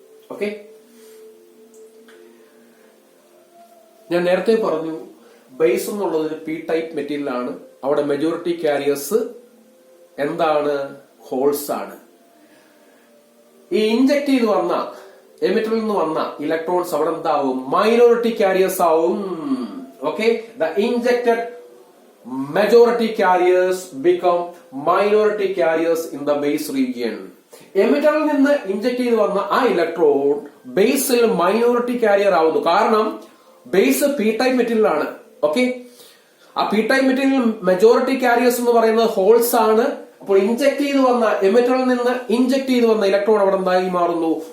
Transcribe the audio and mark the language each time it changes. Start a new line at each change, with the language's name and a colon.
Malayalam: Okay, ഞാൻ നേരത്തെ പറഞ്ഞു ബേസ് എന്നുള്ളത് പി ടൈപ്പ് മെറ്റീരിയൽ ആണ്. അവിടെ മെജോറിറ്റി കാരിയേഴ്സ് എന്താണ്? ഹോൾസ് ആണ്. ഈ ഇൻജക്ട് ചെയ്ത് വന്ന എമിറ്ററിൽ നിന്ന് വന്ന ഇലക്ട്രോൺസ് അവിടെ എന്താവും? മൈനോറിറ്റി കാരിയേഴ്സ് ആവും.
English: Okay, the injected majority carriers become minority carriers in the base region.
Malayalam: എമിറ്ററിൽ നിന്ന് ഇൻജക്ട് ചെയ്ത് വന്ന ആ ഇലക്ട്രോൺ ബേസിൽ മൈനോറിറ്റി കാരിയർ ആവുന്നു. കാരണം ബേസ് പി ടൈപ്പ് മെറ്റീരിയൽ ആണ്. ഓക്കെ, ആ P type material majority careers എന്ന് പറയുന്നത് ഹോൾസ് ആണ്. അപ്പോൾ ഇൻജക്ട് ചെയ്ത് വന്ന എമിറ്ററിൽ നിന്ന് ഇൻജക്ട് ചെയ്ത് വന്ന ഇലക്ട്രോൺ അവിടെ എന്തായി മാറുന്നു?